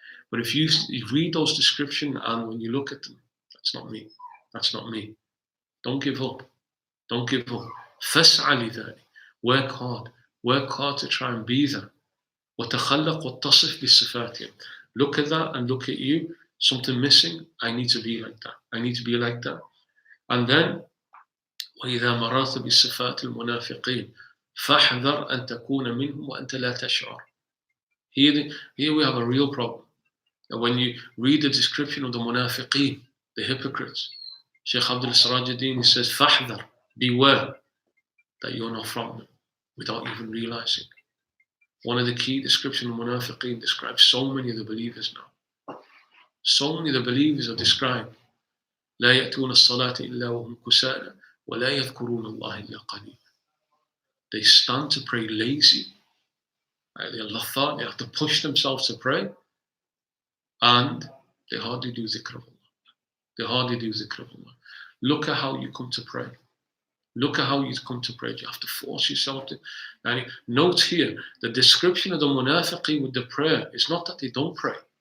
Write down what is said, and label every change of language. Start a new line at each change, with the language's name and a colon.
English: But if you read those descriptions and when you look at them, that's not me. That's not me. Don't give up. Don't give up.
Arabic: فَاسْعَ لِذَلِكَ.
English: Work hard. Work hard to try and be that.
Arabic: وَتَخَلَّقْ وَاتَّصِفْ بِصِفَاتِهِمْ.
English: Look at that and look at you. Something missing. I need to be like that. I need to be like that. And then
Arabic: وَإِذَا مَرَرْتَ بِصِفَاتِ الْمُنَافِقِينَ فَاحْذَرْ أَن تَكُونَ مِنْهُمْ وَأَنْتَ لَا تَشْعُرُ.
English: Here we have a real problem. And when you read the description of the munafiqeen, the hypocrites, Shaykh Abdullah Sirajuddin says, فَاحْذَرْ, beware that you're not from them without even realizing. One of the key descriptions of munafiqeen describes so many of the believers now. So many of the believers are described.
Arabic: لا يأتون الصلاة إلا وهم كسالى ولا يذكرون الله إلا قليلا.
English: They stand to pray lazy. They have to push themselves to pray, and they hardly do zikr of Allah. They hardly do zikr of Allah. Look at how you come to pray. Look at how you come to pray. You have to force yourself to. And note here, the description of the munafiqeen with the prayer is not that they don't pray.